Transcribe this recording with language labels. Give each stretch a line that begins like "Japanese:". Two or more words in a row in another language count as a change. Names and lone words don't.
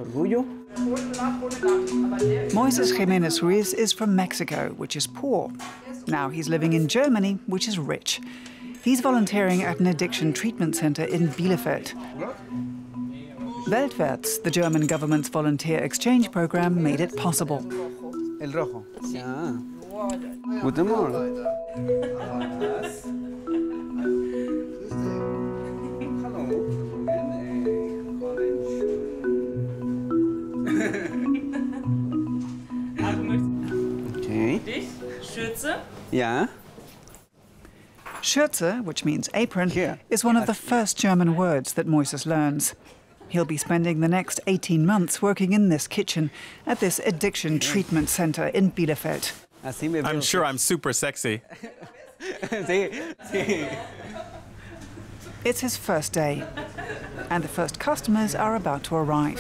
English: Moises Jimenez Ruiz is from Mexico, which is poor. Now he's living in Germany, which is rich. He's volunteering at an addiction treatment center in Bielefeld. Weltwärts, the German government's volunteer exchange program, made it possible.
Spanish: El rojo.
German: Ja. Guten Morgen. Okay. Schürze? Ja. Schürze,
English: which means apron, is one of the first German words that Moises learns. He'll be spending the next 18 months working in this kitchen at this addiction treatment center in Bielefeld. I'm sure I'm super sexy. It's his first day, and the first customers are about to arrive.